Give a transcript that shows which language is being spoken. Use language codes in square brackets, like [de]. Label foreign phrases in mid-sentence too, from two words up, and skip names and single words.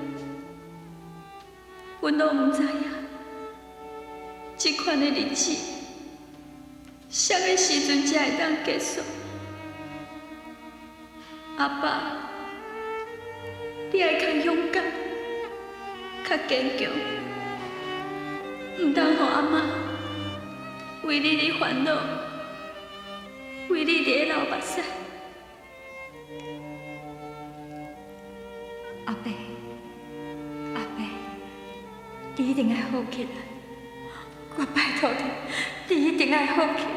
[nan] 阮拢毋知影，这款的日子，啥个时阵才会当结束？阿爸，你爱较勇敢，较坚强，唔通互阿妈为你的烦恼，为你伫流目屎。阿伯，阿伯，你一定要好起来，我拜托你，你一定要好起来。